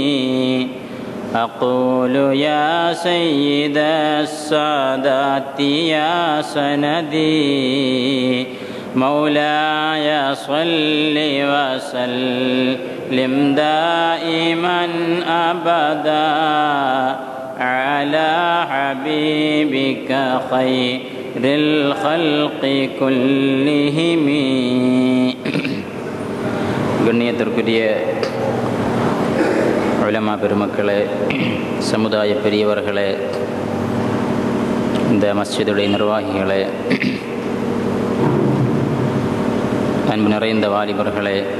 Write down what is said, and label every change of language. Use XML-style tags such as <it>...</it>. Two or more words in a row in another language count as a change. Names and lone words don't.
<ar>أقول يا سيد السادات يا سندي، مولاي صل وسلم دائما أبدا على حبيبك خير الخلق كلهم.</ar> <ta>கண்ணியத்திற்குரிய உலமா பெருமக்களே, சமுதாய பெரியவர்களே, இந்த மஸ்ஜிதுடைய நிர்வாகிகளே, அன்பு நிறைந்த வாலிபர்களே,</ta>